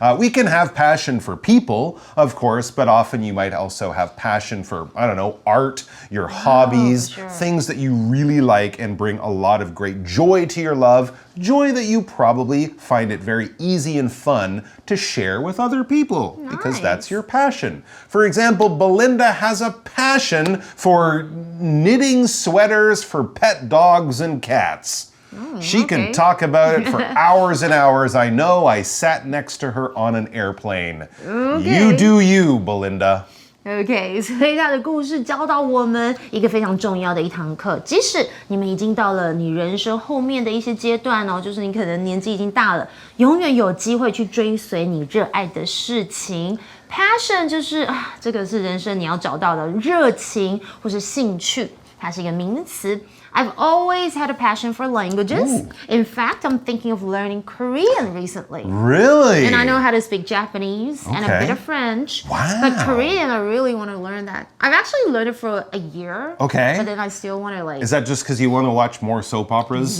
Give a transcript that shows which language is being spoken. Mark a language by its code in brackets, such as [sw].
[en] We can have passion for people, of course, but often you might also have passion for, I don't know, art, your hobbies, things that you really like and bring a lot of great joy to your love, joy that you probably find it very easy and fun to share with other people because that's your passion. For example, Belinda has a passion for knitting sweaters for pet dogs and cats. She can talk about it for hours and hours. I know. I sat next to her on an airplane. You do you, Belinda. [zh] OK， 所以他的故事教导我们一个非常重要的一堂课。即使你们已经到了你人生后面的一些阶段哦，就是你可能年纪已经大了，永远有机会去追随你热爱的事情。 Passion 就是这个是人生你要找到的热情或是兴趣，它是一个名词。 [en] I've always had a passion for languages. In fact, I'm thinking of learning Korean recently. Really? And I know how to speak Japanese and a bit of French. Wow. But Korean, I really want to learn that. I've actually learned it for a year. Okay. But then I still want to like... Is that just because you want to watch more soap operas?